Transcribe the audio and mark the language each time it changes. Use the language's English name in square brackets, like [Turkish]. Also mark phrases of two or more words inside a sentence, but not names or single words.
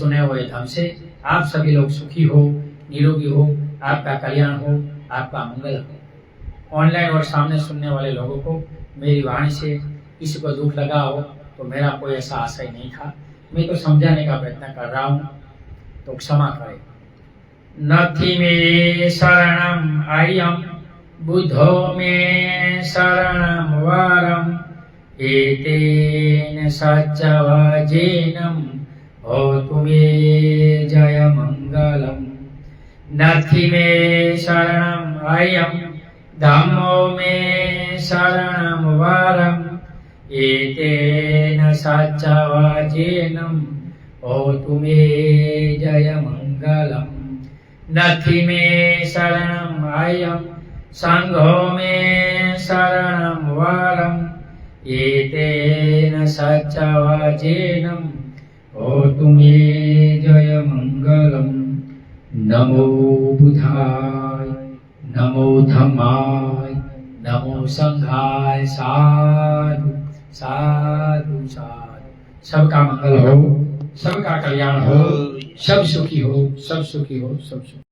[Hindi] सुने हुए धम से आप सभी लोग सुखी हो, निरोगी हो, आपका कल्याण हो, आपका मंगल हो। ऑनलाइन और सामने सुनने वाले लोगों को मेरी वाणी से किसी को दुख लगा हो तो मेरा कोई ऐसा आशय नहीं था, मैं तो समझाने का प्रयत्न कर रहा हूँ, तो क्षमा करें। [Pali] नथी में शरणम आयम बुद्धो में शरणम वरम एतेन सच्चवचेनम होतु मे जय मंगलम। नथी में शरणम आयम धम्मो में शरणम वरम एतेन सच्चवचेनम होतु मे जय मंगलम। नथि में शरणम आयम संघो में शरणम वरम एतेन सच्चवचेनम होतु मे जय मंगलम। नमो बुधाय, नमो धम्माय, नमो संघाय। साधु साधु साधु। [Hindi] सबका मंगल हो, सबका कल्याण हो, सब सुखी हो, सब सुखी हो, सब सुखी।